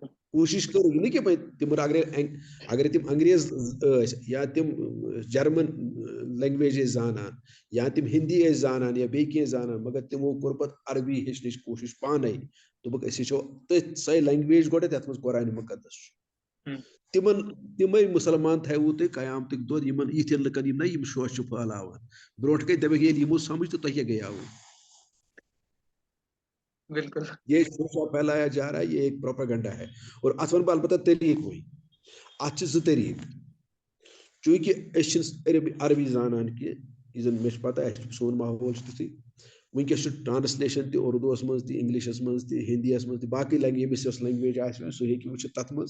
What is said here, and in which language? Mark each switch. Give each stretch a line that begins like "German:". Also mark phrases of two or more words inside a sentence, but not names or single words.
Kashmiri: کوٗشِش کرو یہِ نہٕ کہِ تِمن اگر تِم انگریز ٲسۍ یا تِم
English: German language
Kashmiri: ٲسۍ زانان یا تِم ہندی ٲسۍ زانان یا بیٚیہِ کینٛہہ زانان مگر تِمو کوٚر پتہٕ عربی ہیٚچھنٕچ کوٗشش پانے. دوٚپُکھ أسۍ ہیٚچھو تٔتھۍ سۄے لینگویج گۄڈٕ یتھ منٛز قرآنِ مُقدس چھُ. تِمے مُسلمان تھایوٕ تُہۍ قیامتٕکۍ دۄہ یِمن یِتھٮ۪ن لُکن یِم نہ یِم شوشہٕ چھِ پھٲلاوان. برونٛٹھ کَنہِ دَپٮ۪کھ ییٚلہِ یِمو سمجھ تہٕ تۄہہِ کیٛاہ گٔیاوٕ. بالکل
Urdu: یہ شوشہ پھیلایا جا رہا ہے یہ ایک پروپیگنڈا ہے.
Kashmiri: اور اتھ ون بہٕ البتہ طریٖقہٕ وۄنۍ. اتھ چھِ زٕ طریٖقہٕ. چوٗنٛکہِ أسۍ چھِنہٕ عربی زانان کینٛہہ یہِ زن مےٚ چھِ پتہ اَسہِ سون ماحول چھُ تِتھُے. وٕنکیٚس چھُ ٹرانسلیشن تہِ اردوٗوس منٛز تہِ انگلشس منٛز تہِ ہندیَس منٛز تہِ باقٕے ییٚمِس یۄس لینگویج آسہِ سُہ ہیٚکہِ وٕچھِتھ تتھ منٛز.